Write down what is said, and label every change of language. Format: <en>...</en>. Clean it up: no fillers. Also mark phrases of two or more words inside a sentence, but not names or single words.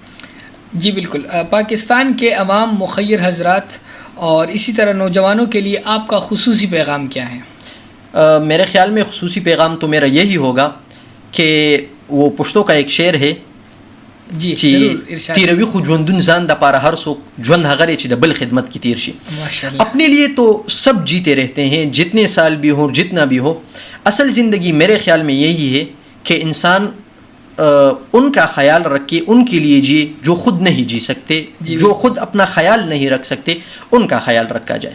<ur>جی بالکل. پاکستان کے عوام، مخیر حضرات اور اسی طرح نوجوانوں کے لیے آپ کا خصوصی پیغام کیا ہے؟ میرے خیال میں خصوصی پیغام تو میرا یہی ہوگا کہ وہ پشتو کا ایک شعر ہے، جی ضرور ارشاد.</ur> <ps>تیروی خو ژوندون ځان د پاره هر څوک ژوند هغه دی چې د بل خدمت کی تیر شي.</ps> <ur>ماشاءاللہ. اپنے لیے تو سب جیتے رہتے ہیں، جتنے سال بھی ہو، جتنا بھی ہو. اصل زندگی میرے خیال میں یہی ہے کہ انسان ان کا خیال رکھ کے ان کے لیے جیے جو خود نہیں جی سکتے، جو خود اپنا خیال نہیں رکھ سکتے، ان کا خیال رکھا جائے.</ur>